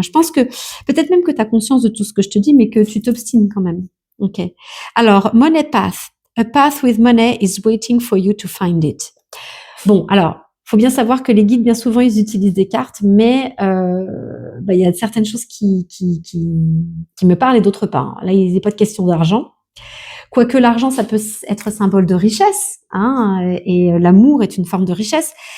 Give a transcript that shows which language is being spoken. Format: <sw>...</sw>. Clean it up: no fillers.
<fr>Je pense que peut-être même que tu as conscience de tout ce que je te dis, mais que tu t'obstines quand même. Ok. Alors,</fr> <en>money path. A path with money is waiting for you to find it.</en> <fr>Bon, alors, faut bien savoir que les guides, bien souvent, ils utilisent des cartes, mais il y a certaines choses qui me parlent et d'autres pas. Hein. Là, il n'est pas de question d'argent. Quoique l'argent, ça peut être symbole de richesse, hein, et l'amour est une forme de richesse.</fr>